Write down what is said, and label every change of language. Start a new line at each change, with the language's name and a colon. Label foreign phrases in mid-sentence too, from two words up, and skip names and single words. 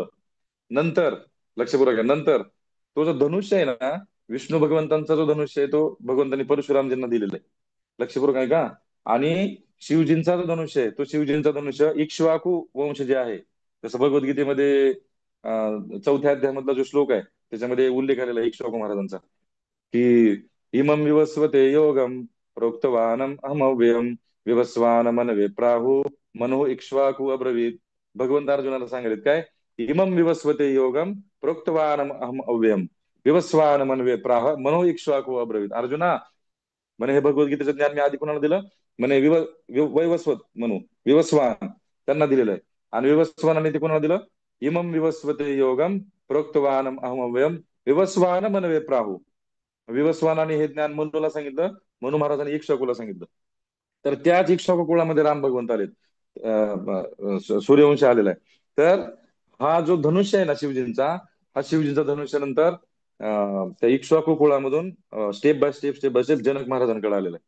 Marathi: नंतर लक्षपूर्वक आहे, नंतर तो जो धनुष्य आहे ना, विष्णू भगवंतांचा जो धनुष्य आहे तो भगवंतांनी परशुरामजींना दिलेला आहे. लक्षपूर्वक आहे का. आणि शिवजींचा जो धनुष्य आहे तो शिवजींचा धनुष्य इक्ष्वाकू वंश जे आहे, जसं भगवद्गीतेमध्ये चौथ्या अध्यायामधला जो श्लोक आहे त्याच्यामध्ये उल्लेख आलेला आहे इक्ष्वाकू महाराजांचा की
Sanskrit: इमं विवस्वते योगम प्रोक्तवानम अहमव्ययम विवस्वान मनवे प्राहु मनो इक्ष्वाकू अब्रवीत.
Marathi: भगवंत अर्जुनाला सांगितले काय,
Sanskrit: इमं विवस्वते योगम प्रोक्तवानम अहम अव्ययम विवस्वान मनवे प्राह मनो इक्ष्वाकू अब्रवीत.
Marathi: अर्जुना, म्हणे हे भगवद्गीतेचं ज्ञान मी आधी कोणाला दिलं, म्हणे वैवस्वत म्हणू विवस्वान त्यांना दिलेलं आहे. आणि विवस्वानाने ते कोणाला दिलं,
Sanskrit: इमं विवस्वते योगम प्रोक्तवानम अहमव्ययम विवस्वान मनवे प्राहु.
Marathi: विवस्वानाने हे ज्ञान मनुला सांगितलं, मनु महाराजांनी इक्ष्वाकूला सांगितलं. तर त्याच इक्ष्वाकू कुळामध्ये राम भगवंत आलेत, सूर्यवंश आलेला आहे. तर हा जो धनुष्य आहे ना शिवजींचा, हा शिवजींचा धनुष्य नंतर त्या इक्ष्वाकू कुळामधून
English: step by step
Marathi: जनक महाराजांकडे आलेला आहे.